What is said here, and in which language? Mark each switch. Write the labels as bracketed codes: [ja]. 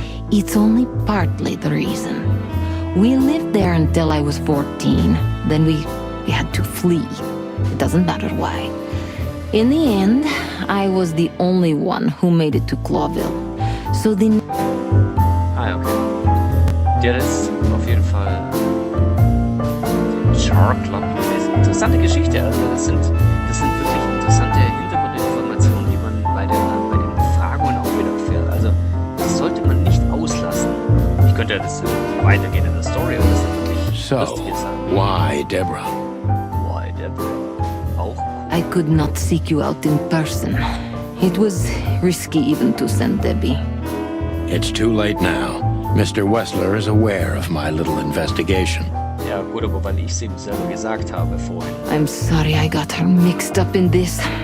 [en] It's only partly the reason. We lived there until I was 14. Then we had to flee. It doesn't matter why. In the end, I was the only one who made it to Clawville. So the... Ah, okay. [de] Der ist auf jeden Fall Char Club. Das ist eine interessante Geschichte. Also das sind wirklich interessante Hintergrundinformationen, die man bei den Befragungen auch wieder erfährt. Also das sollte man nicht auslassen. Ich könnte ja das weitergehen in der Story, aber das sind wirklich lustige Sachen. [en] Why Deborah? Why Deborah? [de] Auch [en] I could not seek you out in person. It was risky even to send Debbie. It's too late now. Mr. Wessler is aware of my little investigation. [de] Ja gut, aber weil ich es ihm selber gesagt habe vorhin. [en] I'm sorry I got her mixed up in this.